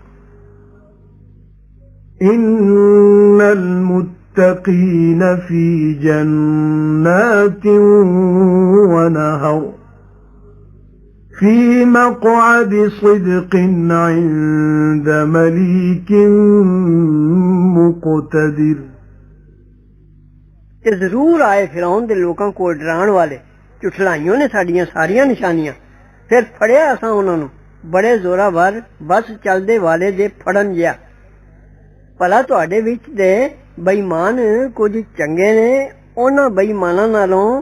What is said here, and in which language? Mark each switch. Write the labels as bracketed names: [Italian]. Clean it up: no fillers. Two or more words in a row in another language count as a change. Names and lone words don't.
[Arabic] إِنَّ الْمُتَّقِينَ فِي جَنَّاتٍ وَنَهَرٍ فِي مَقْعَدِ صِدْقٍ عِندَ مَلِيكٍ مُقْتَدِرٍ [Punjabi] ਤੇ ਜ਼ਰੂਰ ਆਏ ਫਿਰੌਨ ਦੇ ਲੋਕਾਂ ਕੋਲ ਡਰਾਉਣ ਵਾਲੇ। ਝੁਠਲਾਈਆਂ ਨੇ ਸਾਡੀਆਂ ਸਾਰੀਆਂ ਨਿਸ਼ਾਨੀਆਂ। ਫਿਰ ਫੜਿਆ ਅਸਾਂ ਉਹਨਾਂ ਨੂੰ ਬੜੇ ਜ਼ੋਰਾਵਰ, ਬਸ ਚੱਲਦੇ ਵਾਲੇ ਦੇ ਫੜਨ ਜਿਹਾ। ਭਲਾ ਤੁਹਾਡੇ ਵਿੱਚ ਦੇ ਬੇਈਮਾਨ ਕੁਝ ਚੰਗੇ ਨੇ ਉਹਨਾਂ ਬੇਈਮਾਨਾਂ ਨਾਲੋਂ?